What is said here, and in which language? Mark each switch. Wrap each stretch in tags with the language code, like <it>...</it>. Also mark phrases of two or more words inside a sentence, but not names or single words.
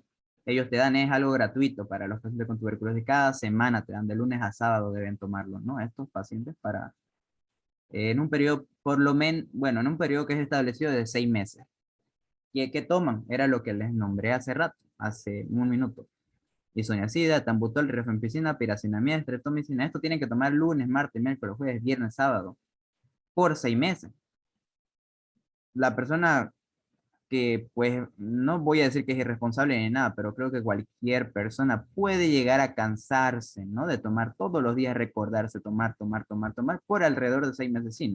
<es>Ellos te dan, es algo gratuito para los pacientes con tuberculosis. Cada semana te dan, de lunes a sábado deben tomarlo, ¿no? Estos pacientes para, en un periodo, por lo menos, bueno, en un periodo que es establecido de 6 meses. ¿Qué toman? Era lo que les nombré hace rato, hace un minuto. Isoniazida, tambutol, rifampicina, piracinamida, streptomicina. Esto tienen que tomar lunes, martes, miércoles, jueves, viernes, sábado, por 6 meses. La persona que, pues, no voy a decir que es irresponsable ni nada, pero creo que cualquier persona puede llegar a cansarse, ¿no? De tomar todos los días, recordarse, tomar, por alrededor de 6 meses, sí, ¿no?</es>